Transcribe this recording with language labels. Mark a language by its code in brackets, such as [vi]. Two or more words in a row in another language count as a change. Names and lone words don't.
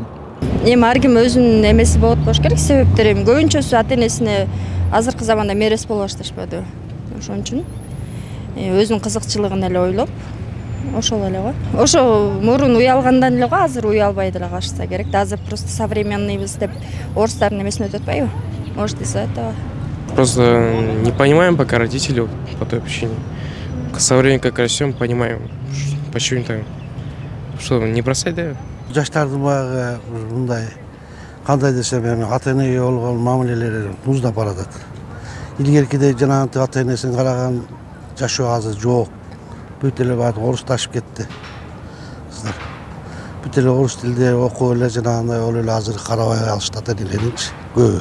[ky] Эми ар ким өзүнүн эмеси болот болуш керек, себептери эми көбүнчөсү ата-энесине азыркы заманда мерес боло башташпады. Ошон үчүн өзүнүн кызыкчылыгын эле ойлоп, ошол эле го. Ошо мурун уялгандан эле го, азыр уялбай деле калышса керек. Азыр просто современныйбыз деп орустардын эмесине өтүп атпайбы? [ru] Может, из-за этого. Просто не понимаем пока родителей по той причине. Со временем как растем, понимаем, почему так. Что, не бросать, да? [ky] Жаштардын баягы мындай кандай десем эми ата-энеге болгон мамилелери муздап баратат. Илгеркидей жанагынтип ата-энесин караган жашоо азыр жок. Бүт эле баары орусташып кетти. Бүт эле орус тилде окуп эле жанагындай ол эле азыр карабай алышты ата-энелеринчи көбү.